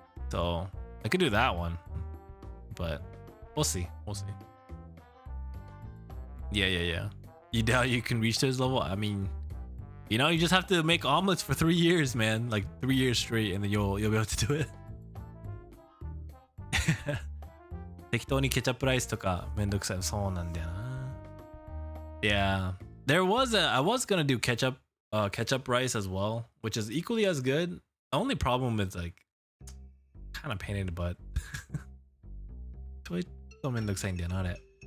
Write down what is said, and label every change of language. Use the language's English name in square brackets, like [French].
[English] So I could do that one, but we'll see. Yeah. You doubt you can reach this level? I mean, you know, you just have to make omelets for 3 years, man. Like 3 years straight, and then you'll be able to do it. [Japanese] 適当にケチャップライスとかめんどくさい。そうなんだよな。Yeah. [English] I was gonna do ketchup rice as well, which is equally as good. The only problem is like kind of pain in the butt. [Japanese] ちょいとめんどくさいんだよなあれ。